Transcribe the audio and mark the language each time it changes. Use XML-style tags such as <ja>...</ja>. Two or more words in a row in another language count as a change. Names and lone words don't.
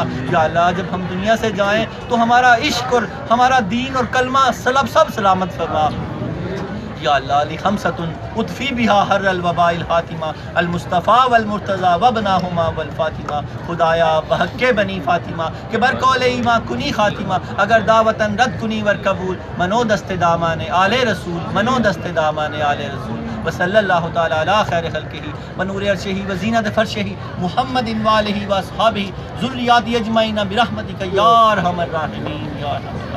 <ur>یا اللہ جب ہم دنیا سے جائیں تو ہمارا عشق اور ہمارا دین اور کلمہ سب سلامت فرما۔</ur> <ar>یا اللہ علی خمسۃ اطفی بہا حر الوباء الحاتمہ المصطفیٰ والمرتضیٰ وابناہما والفاطمہ،</ar> <fa>خدایا بحق بنی فاطمہ کہ بر قول ایماں کنی خاتمہ، اگر دعوتاً رد کنی ور قبول، منو دست دامان آل رسول، منو دست دامان آل رسول۔</fa> <ar>وصلی اللہ تعالی علی خیر خلقہ ونور عرشہ وزینت فرشہ محمد وآلہ واصحابہ ذریات اجمعین برحمتک یا ارحم الراحمین یا ارحم</ar>